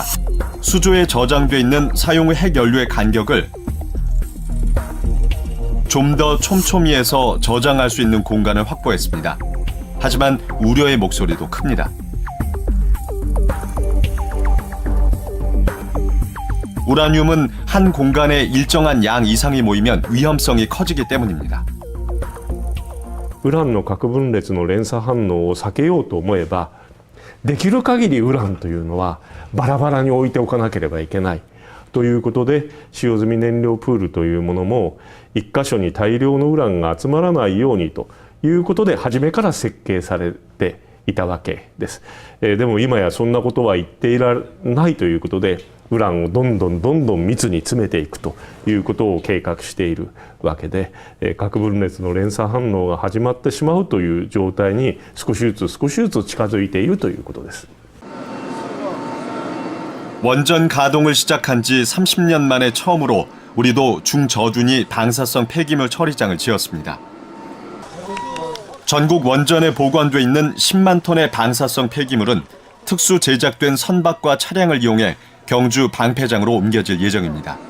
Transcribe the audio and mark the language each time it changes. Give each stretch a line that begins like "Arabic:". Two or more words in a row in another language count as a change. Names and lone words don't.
Korean: 수조에 저장돼 있는 사용 후 핵연료의 간격을 좀 더 촘촘히해서 저장할 수 있는 공간을 확보했습니다. 하지만 우려의 목소리도 큽니다. 우라늄은 한 공간에 일정한 양 이상이 모이면 위험성이 커지기 때문입니다.
Japanese: ウランの核分裂の連鎖反応を避けようと思えば、できる限りウランというのはバラバラに置いておかなければいけないということで、使用済み燃料プールというものも一箇所に大量のウランが集まらないようにということで初めから設計されていたわけです。でも今やそんなことは言っていられないということで、ウランをどんどん密に詰めていくということを計画しているわけで、核分裂の連鎖反応が始まってしまうという状態に少しずつ近づいているということです。
Korean: 원전 가동을 시작한 지 30년 만에 처음으로 우리도 중저준위 방사성 폐기물 처리장을 지었습니다. 전국 원전에 보관돼 있는 10만 톤의 방사성 폐기물은 특수 제작된 선박과 차량을 이용해 경주 방패장으로 옮겨질 예정입니다.